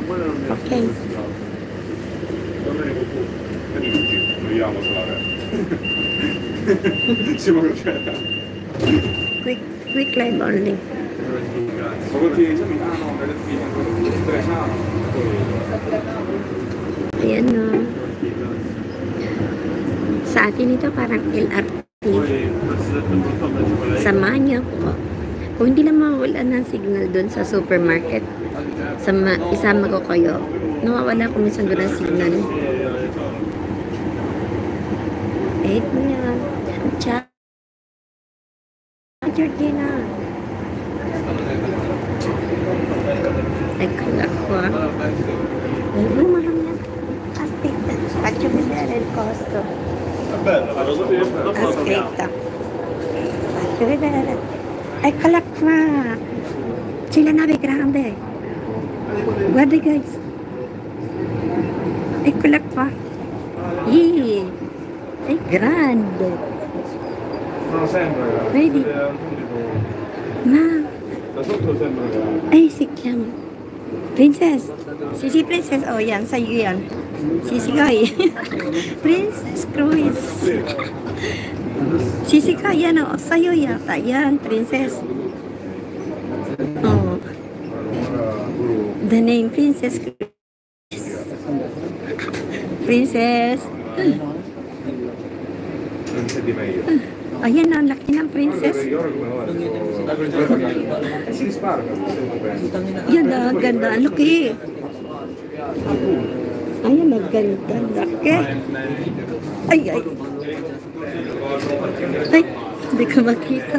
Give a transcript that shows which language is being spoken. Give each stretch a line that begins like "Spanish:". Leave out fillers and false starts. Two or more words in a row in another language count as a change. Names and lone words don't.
English: Okay. Quick live only.
Filipino: Ayan no. Sa atin ito parang LRT. Samahan niyo po. Kung hindi lang mawawalan ng signal doon sa supermarket, isama ko kayo. Nawawala ko minsan doon ng signal. Ito yan. Ciao. Georgina. Ay, kalak ko ah. Ay, mahal na.
Italian: Aspetta. Faccio vedere il costo. Aspetta. Faccio vedere. Eccola qua. C'è la nave grande. Guarda guys. Eccola qua. È grande. Non sembra grande. Vedi? Ma Da sotto sembra grande.
Filipino: ay
Italian: si chiama
Filipino: Princess. Si Princess. Oh yan, sa'yo yan. Sisikay. Princess Cruise. Sisikay yan oh. Sa'yo yata yan, Princess. Oh.
English: The name Princess Cruise. Princess.
Italian: Non c'è di meglio.
Filipino: Ayan ang laki ng Princess.
Italian: Si risparmia.
Filipino: Yan na, ganda. Ang laki. Ayan, ang ganda. Laki. Ay. Ay, hindi ka makita.